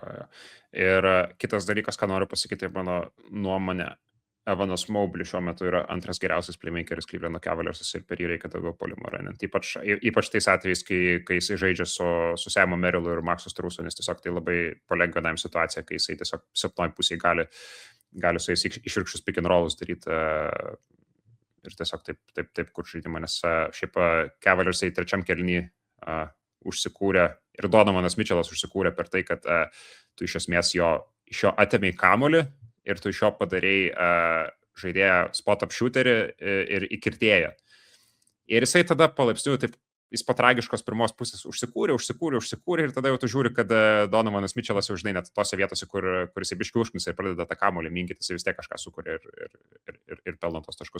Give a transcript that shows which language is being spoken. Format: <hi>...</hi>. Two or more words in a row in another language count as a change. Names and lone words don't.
<lt>Ir kitas dalykas, ką noriu pasakyti, mano nuomonė, Evanas Mobley šiuo metu yra antras geriausias playmakeris Clevelando Cavaliers'as ir per jį reikia daugiau puolimo remiant. Ypač tais atvejais, kai jisai žaidžia su Simu Merrillu ir Maxu Strusu, nes tiesiog tai labai palengvina jam situaciją, kai jisai tiesiog silpnoj pusėje gali su jais išvirkščius</lt> <en>pick and rollus</en> <lt>daryti ir tiesiog taip kur žaidimą, nes šiaip Cavaliers'ai trečiam kėliny užsikūrė ir Donovanas Mitchellas užsikūrė per tai, kad tu iš esmės iš jo atėmei kamuolį ir tu iš jo padarėjai žaidėją</lt> <en>spot-up shooterį</en> <lt>ir įkirtėją. Ir jisai tada palaipsniui, jis po tragiškos pirmos pusės užsikūrė ir tada jau tu žiūri, kad Donovanas Mitchellas jau žinai net tose vietose, kur jisai biškiai užknisa ir pradeda tą kamuolį minkyti, jisai vis tiek kažką sukuria ir pelno tos taškus.</lt>